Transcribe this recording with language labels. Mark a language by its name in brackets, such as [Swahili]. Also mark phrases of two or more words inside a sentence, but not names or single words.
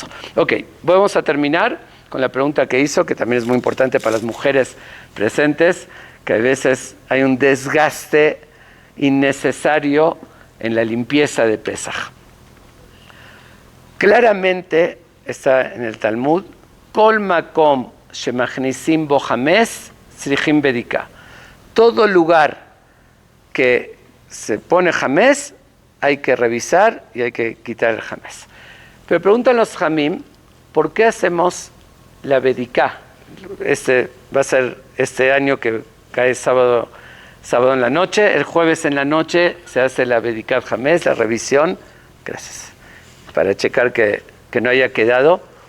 [Spanish] Ok, vamos a terminar con la pregunta que hizo, que también es muy importante para las mujeres presentes, que a veces hay un desgaste innecesario en la limpieza de Pesaj. Claramente está en el Talmud, [Hebrew] כל מקום שמכניסים בו חמץ צריכים בדיקה. [Spanish] Todo lugar que se pone hames hay que revisar y hay que quitar el hames. Pero preguntan los jamim, ¿por qué hacemos la bedika? Va a ser este año que cae sábado en la noche, el jueves en la noche se hace la [Hebrew] בדיקה חמץ, [Spanish] la revisión, gracias, para checar que no haya quedado.